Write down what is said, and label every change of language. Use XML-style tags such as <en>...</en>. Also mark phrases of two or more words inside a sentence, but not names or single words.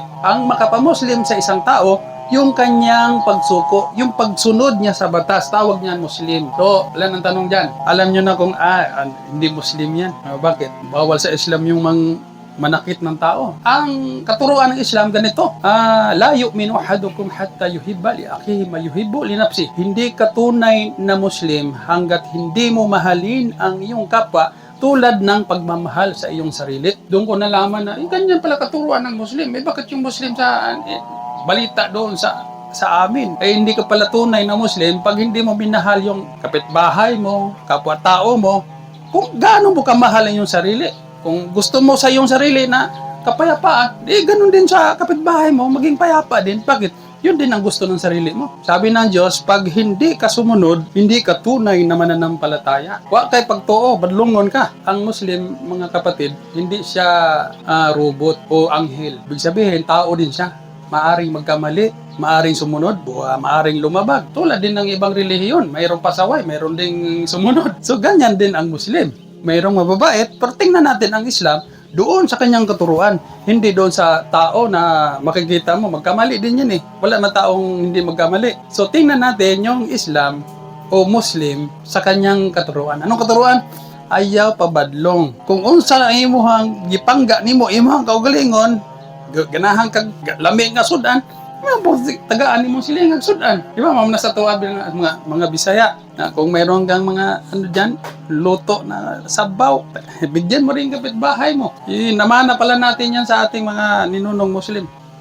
<tl>Ang makapa-Muslim sa isang tao, yung kanyang pagsuko, yung pagsunod niya sa batas, tawag niyan Muslim. So, alam ang tanong dyan. Alam nyo na kung, hindi Muslim yan. Bakit? Bawal sa Islam yung manakit ng tao. Ang katuruan ng Islam ganito,</tl> <ar>لا يؤمن أحدكم حتى يحب لأخيه ما يحب لنفسه.</ar> <tl>Hindi ka tunay na Muslim hanggat hindi mo mahalin ang iyong kapwa tulad ng pagmamahal sa iyong sarili. Doon ko nalaman na, ganyan pala katuruan ng Muslim. Bakit yung Muslim sa balita doon sa amin? Hindi ka pala tunay na Muslim pag hindi mo minahal yung kapitbahay mo, kapwa-tao mo, kung gaano mo kamahal ang iyong sarili. Kung gusto mo sa iyong sarili na kapayapaan, ganun din sa kapitbahay mo, maging payapa din. Bakit? Yun din ang gusto ng sarili mo. Sabi ng Diyos, pag hindi ka sumunod, hindi ka tunay na mananampalataya.</tl> <ceb>Wa kay pagtuo, badlungon ka.</ceb> <tl>Ang Muslim, mga kapatid, hindi siya robot o anghel. Ibig sabihin, tao din siya. Maaring magkamali, maaring sumunod, maaring lumabag. Tulad din ng ibang relihiyon, mayroong pasaway, mayroon ding sumunod. So, ganyan din ang Muslim. Mayroong mababait, pero tingnan natin ang Islam doon sa kanyang katuruan. Hindi doon sa tao na makikita mo, magkamali din yan Wala na taong hindi magkamali. So, tingnan natin yung Islam o Muslim sa kanyang katuruan.</tl> <ceb>Anong katuruan? Ayaw pabadlong. Kung unsa ang imuhang gipangga nimo, imuhang kaugalingon, ganahan kag lami nga sudan, tagaan ni mo silingag sudan.</ceb> <tl>Di ba, mamna sa tuwa mga Bisaya, na kung mayroon kang mga dyan, luto na sabaw, bigyan mo rin kapitbahay mo. Namana pala natin yan sa ating mga ninunong Muslim.</tl>